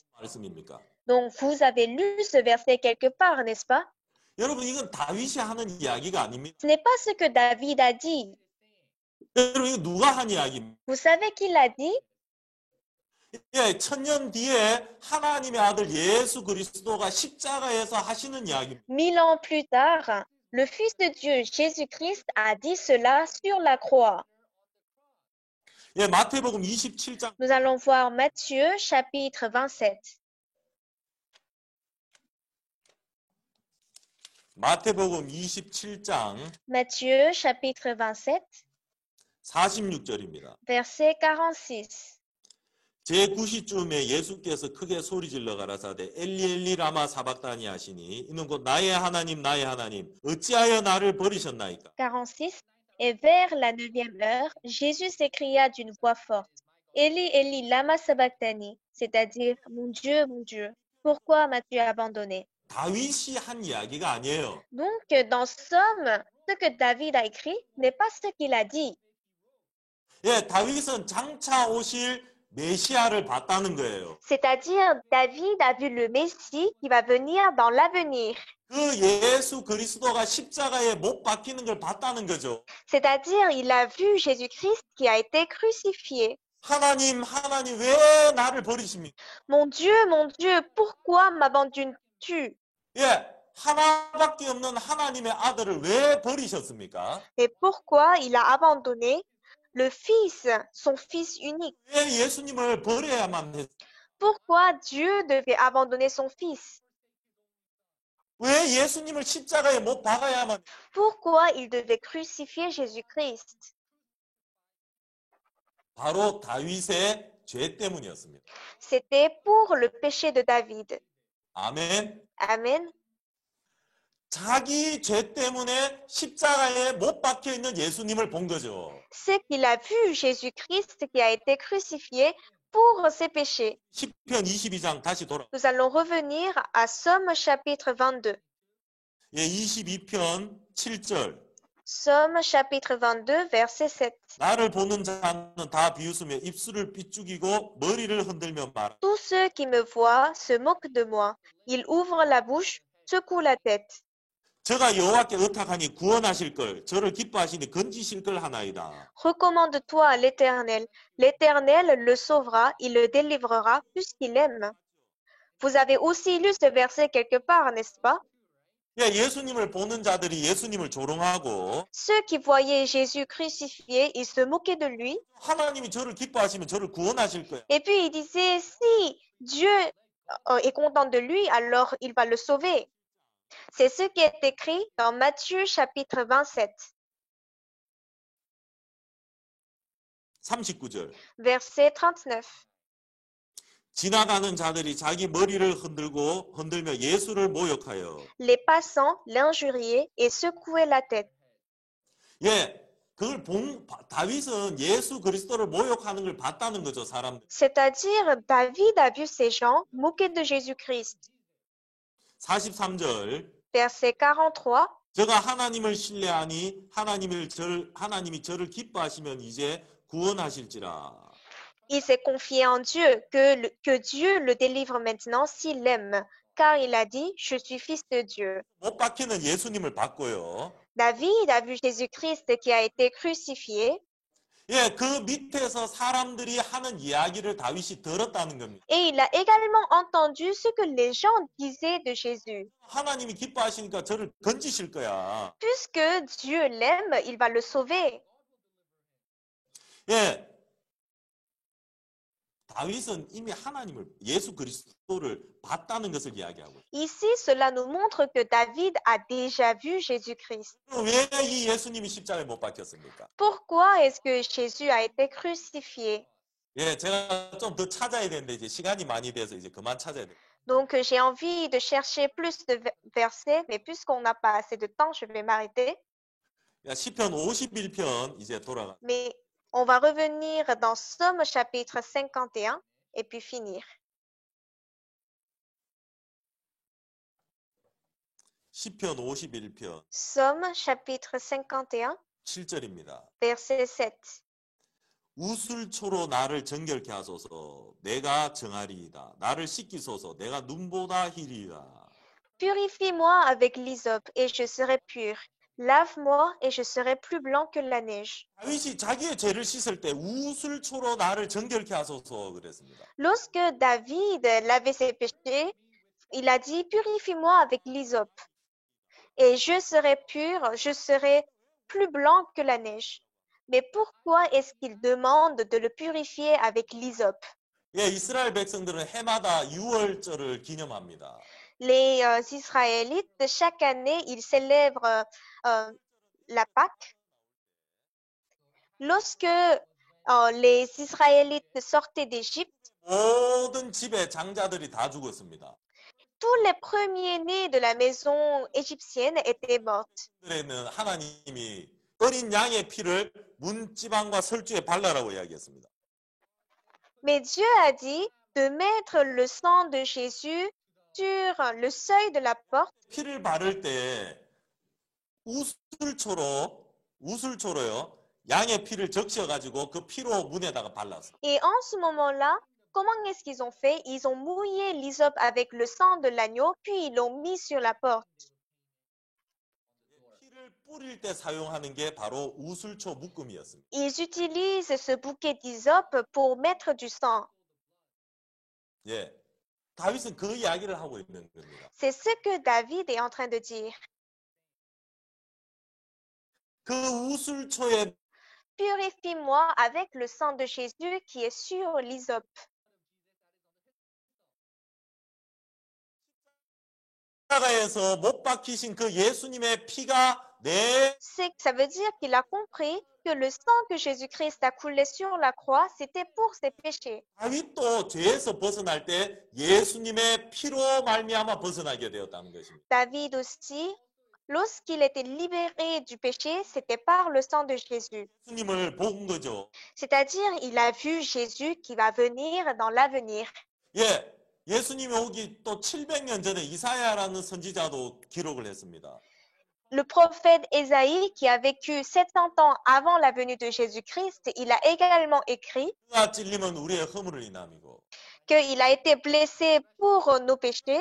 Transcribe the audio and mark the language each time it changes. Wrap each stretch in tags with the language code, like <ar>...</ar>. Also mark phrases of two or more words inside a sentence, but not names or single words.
<ko>말씀입니까?</ko> <fr>Donc, vous avez lu ce verset quelque part, n'est-ce pas?</fr> <ko>여러분 이건 다윗이 하는 이야기가 아닙니다.</ko> <fr>Ce n'est pas ce que David a dit.</fr> <ko>여러분 이거 누가 한 이야기입니까?</ko> <fr>Vous savez qui l'a dit?</fr> <ko>예, 천년 뒤에 하나님의 아들 예수 그리스도가 십자가에서 하시는 이야기입니다.</ko> <fr>1000 ans plus tard, le Fils de Dieu, Jésus-Christ, a dit cela sur la croix.</fr> <ko>예, 마태복음 27장</ko> <fr>Nous allons voir Matthieu chapitre 27.</fr> <ko>마태복음 27장</ko> <fr>Matthieu chapitre 27,</fr> <ko>46절입니다.</ko> <fr>verset 46.</fr> <ko>제9시쯤에 예수께서 크게 소리질러 가라사대</ko> <arc>אלי למה שבקתני</arc> <ko>하시니 이는 곧 나의 하나님 어찌하여 나를 버리셨나이까?</ko> <fr>46. Et vers la 9e heure, Jésus s'écria d'une voix forte,</fr> <arc>אלי אלי למה שבקתני,</arc> <fr>c'est-à-dire, mon Dieu, pourquoi m'as-tu abandonné?</fr> <ko>다윗이 한 이야기가 아니에요.</ko> <fr>Donc, dans Somme, ce que David a écrit n'est pas ce qu'il a dit.</fr> <ko>예, 다윗은 장차 오실 메시아를 봤다는 거예요.</ko> <fr>C'est-à-dire, David a vu le Messie qui va venir dans l'avenir.</fr> <ko>그 예수 그리스도가 십자가에 못 박히는 걸 봤다는 거죠.</ko> <fr>C'est-à-dire, il a vu Jésus-Christ qui a été crucifié.</fr> <ko>하나님 왜 나를 버리십니까?</ko> <fr>Mon Dieu, pourquoi m'abandonnes-tu?</fr> <ko>예, 하나밖에 없는 하나님의 아들을 왜 버리셨습니까?</ko> <fr>Et pourquoi il a abandonné le Fils, son Fils unique?</fr> <ko>왜 예수님을 버려야만 했?</ko> <fr>Pourquoi Dieu devait abandonner son Fils?</fr> <ko>왜 예수님을 십자가에 못 박아야만</ko> <fr>Pourquoi il devait crucifier Jésus-Christ?</fr> <ko>바로 다윗의 죄 때문이었습니다.</ko> <fr>C'était pour le péché de David.</fr> <ko>아멘.</ko> <fr>Amen.</fr> <ko>자기 죄 때문에 십자가에 못 박혀 있는 예수님을 본 거죠.</ko> <fr>C'est qu'il a vu Jésus-Christ qui a été crucifié pour ses péchés.</fr> <ko>시편 22장 다시 돌아.</ko> <fr>Nous allons revenir à Somme chapitre 22.</fr> <ko>예, 22편 7절.</ko> <fr>Somme chapitre 22, verset 7.</fr> <ko>나를 보는 자는 다 비웃으며 입술을 삐죽이고 머리를 흔들며 말하.</ko> <fr>Tous ceux qui me voient se moquent de moi. Ils ouvrent la bouche, secouent la tête.</fr> <ko>저가 여호와께 의탁하니 구원하실 걸, 저를 기뻐하시니 건지실 걸 하나이다.</ko> <fr>Recommande-toi à l'Éternel. L'Éternel le sauvera, il le délivrera puisqu'il aime. Vous avez aussi lu ce verset quelque part, n'est-ce pas?</fr> <ko>예, 예수님을 보는 자들이 예수님을 조롱하고</ko> <fr>Ceux qui voyaient Jésus crucifié, ils se moquaient de lui.</fr> <ko>하나님이 저를 기뻐하시면 저를 구원하실 거야.</ko> <fr>Et puis ils disaient, si Dieu est content de lui, alors il va le sauver. C'est ce qui est écrit dans Matthieu chapitre 27,</fr> <ko>39절.</ko> <fr>verset 39.</fr> <ko>지나가는 자들이 자기 머리를 흔들며 예수를 모욕하여.</ko> <fr>Les passants l'injuriaient et secouaient la tête.</fr> <ko>예, 그걸 다윗은 예수 그리스도를 모욕하는 걸 봤다는 거죠, 사람들.</ko> <fr>C'est-à-dire, David a vu ces gens moquer de Jésus-Christ.</fr> <ko>43절.</ko> <fr>Verset 43.</fr> <ko>제가 하나님을 신뢰하니 하나님이 저를 기뻐하시면 이제 구원하실지라.</ko> <fr>Il s'est confié en Dieu, que Dieu le délivre maintenant s'il l'aime, car il a dit, je suis fils de Dieu.</fr> <ko>못 박히는 예수님을 봤고요.</ko> <fr>David a vu Jésus-Christ qui a été crucifié</fr> <ko>예, 그 밑에서 사람들이 하는 이야기를 다윗이 들었다는 겁니다.</ko> <fr>et il a également entendu ce que les gens disaient de Jésus.</fr> <ko>하나님이 기뻐하시니까 저를 건지실 거야.</ko> <fr>Puisque Dieu l'aime, il va le sauver.</fr> <ko>예, 다윗은 이미 예수 그리스도를 봤다는 것을 이야기하고.</ko> <fr>Ici, cela nous montre que David a déjà vu Jésus-Christ.</fr> <ko>왜 이 예수님이 십자가에 못 박혔습니까?</ko> <fr>Pourquoi est-ce que Jésus a été crucifié?</fr> <ko>예, 제가 좀 더 찾아야 되는데 이제 시간이 많이 돼서 이제 그만 찾아야 돼.</ko> <fr>Donc, j'ai envie de chercher plus de versets, mais puisqu'on n'a pas assez de temps, je vais m'arrêter.</fr> <ko>야, 시편 51편 이제 돌아가.</ko> <fr>Mais on va revenir dans Somme chapitre 51 et puis finir.</fr> <ko>시편 51편</ko> <fr>Somme chapitre 51,</fr> <ko>7절입니다.</ko> <fr>verset 7.</fr> <ko>우슬초로 나를 정결케 하소서. 내가 정하리이다. 나를 씻기소서. 내가 눈보다 희리이다.</ko> <fr>Purifie-moi avec l'hysope et je serai pur. Lave-moi et je serai plus blanc que la neige.</fr> <ko>다윗이 자기의 죄를 씻을 때 우슬초로 나를 정결케 하소서 그랬습니다.</ko> <fr>Lorsque David lavait ses péchés, il a dit, purifie-moi avec l'hysope et je serai pur, je serai plus blanc que la neige. Mais pourquoi est-ce qu'il demande de le purifier avec l'hysope?</fr> <ko>예, 이스라엘 백성들은 해마다 6월절을 기념합니다.</ko> <fr>Les Israélites, chaque année, ils célèbrent la Pâque. Lorsque les Israélites sortaient d'Égypte,</fr> <ko>모든 집의 장자들이 다 죽었습니다.</ko> <fr>tous les premiers-nés de la maison égyptienne étaient morts.</fr> <ko>그들에는 하나님이 어린 양의 피를 문지방과 설주에 발라라고 이야기했습니다.</ko> <fr>Mais Dieu a dit de mettre le sang de Jésus sur le seuil de la porte.</fr> <ko>피를 바를 때 우슬초로요. 양의 피를 적셔가지고 그 피로 문에다가 발랐어.</ko> <fr>Et en ce moment-là, comment est-ce qu'ils ont fait? Ils ont mouillé l'hysope avec le sang de l'agneau, puis ils l'ont mis sur la porte.</fr> <ko>피를 뿌릴 때 사용하는 게 바로 우슬초 묶음이었습니다.</ko> <fr>Ils utilisent ce bouquet d'hysope pour mettre du sang.</fr> <ko>예, 다윗은 그 이야기를 하고 있는 겁니다.</ko> <fr>C'est ce que David est en train de dire.</fr> <ko>그 우슬초에</ko> <fr>Purifie-moi avec le sang de Jésus qui est sur l'hysope.</fr> <ko>십자가에서 못 박히신 그 예수님의 피가 내</ko> <fr>Ça veut dire qu'il a compris que le sang que Jésus-Christ a coulé sur la croix, c'était pour ses péchés.</fr> <ko>다윗도 죄에서 벗어날 때 예수님의 피로 말미암아 벗어나게 되었다는 것입니다.</ko> <fr>David aussi, lorsqu'il était libéré du péché, c'était par le sang de Jésus.</fr> <ko>예수님을 본 거죠.</ko> <fr>C'est-à-dire, il a vu Jésus qui va venir dans l'avenir.</fr> <ko>예, 예수님이 오기 또 700년 전에 이사야라는 선지자도 기록을 했습니다.</ko> <fr>Le prophète Ésaïe, qui a vécu 700 ans avant la venue de Jésus-Christ, il a également écrit</fr> <ko>그가 찔림은 우리의 허물을 인함이고</ko> <fr>qu'il a été blessé pour nos péchés,</fr>